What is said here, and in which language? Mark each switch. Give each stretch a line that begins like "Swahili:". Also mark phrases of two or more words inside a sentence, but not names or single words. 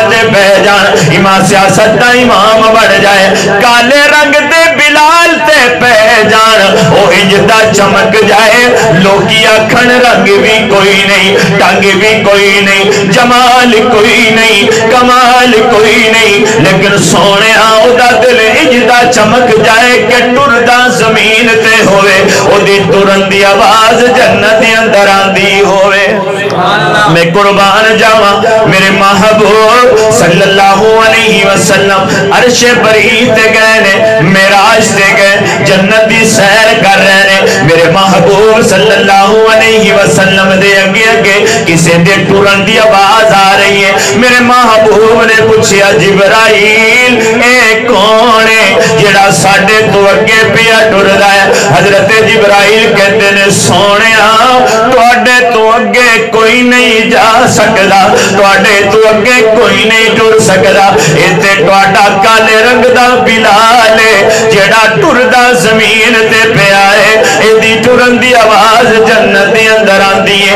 Punjabi: تے پے جان امام سیاست دا امام بن جائے، کالے رنگ دے بلال تے پے جان او انجدا چمک جائے، لوکی آکھن رنگ بھی کوئی نہیں، ڈھنگ بھی کوئی نہیں، جمال کوئی نہیں، کمال کوئی نہیں، لیکن سوہنے اوہدا دل انجدا چمک جائے کہ ٹردا زمین تے ہووے، اوہدی ٹرن دی آواز جنت دے اندر آندی ہووے. میں قربان جاوا میرے محبوب
Arabic: صلى الله عليه وسلم
Punjabi: عرش بری تے گئے نے، معراج تے گئے، جنت دی سیر کر رہے نے، میرے محبوب
Arabic: صلى الله عليه وسلم
Punjabi: دے اگے اگے کسی دے ٹرن دی آواز آ رہی ہے. میرے محبوب نے پوچھا جبرائیل اے کون ہے جیہڑا ساڈے تو اگے پیا ٹردا ہے? حضرت جبرائیل کہتے نے سوہنیا تہاڈے تو اگے کوئی نہیں جا سکدا، تہاڈے تو اگے کوئی نہیں ٹر سکدا، اتھے تہاڈا کالے رنگ دا بلال ہے جیہڑا ٹردا زمین تے پیا ہے، ایہدی ٹرن دی آواز جنت دے اندر آندی ہے.